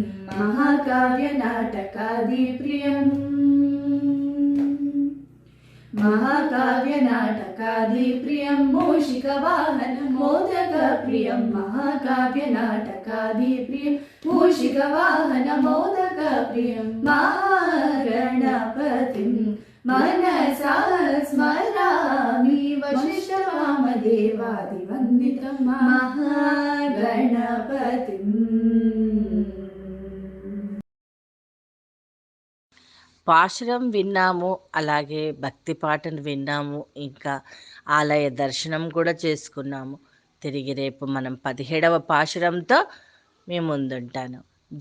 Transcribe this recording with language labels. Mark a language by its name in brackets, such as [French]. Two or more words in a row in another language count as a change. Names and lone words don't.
[Sanskrit] महाकाव्यनाटकादिप्रियम् महाकाव्यनाटकादिप्रियं मूषिकवाहनं मोदकप्रियं महाकाव्यनाटकादिप्रियं मूषिकवाहनं मोदकप्रियं महागणपतिं मनसा स्मरामि वसिष्ठवामदेवादिवन्दितं महागणपतिम् [Telugu] పాశురం విన్నాము, అలాగే భక్తి పాటను విన్నాము, ఇంకా ఆలయ దర్శనం కూడా చేసుకున్నాము. తిరిగి రేపు మనం 17వ పాశురంతో మీ ముందుంటాను.